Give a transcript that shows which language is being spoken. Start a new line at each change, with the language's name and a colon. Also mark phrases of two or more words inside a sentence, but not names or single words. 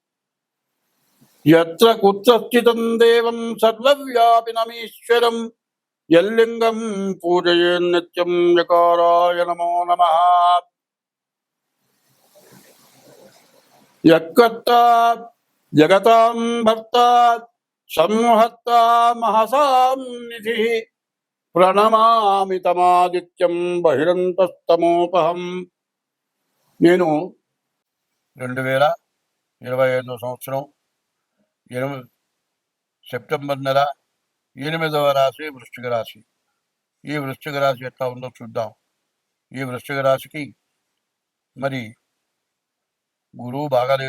Sanskrit: यत्र कुत्र स्थितं देवं सर्वव्यापिनमीश्वरं यल्लिङ्गं पूजयेन्नित्यं यकाराय नमो नमः। यत्कर्ता जगतां भर्ता संहर्ता महसां निधिः ప్రణమామి తమాదిత్యం బహిరంతస్తమోపహం.
Telugu: నేను 2025 సంవత్సరం సెప్టెంబర్ నెల 8వ రాశి వృశ్చిక రాశి. ఈ వృశ్చిక రాశి ఎట్లా ఉందో చూద్దాం. ఈ వృశ్చిక రాశికి మరి గురువు బాగాలేడు.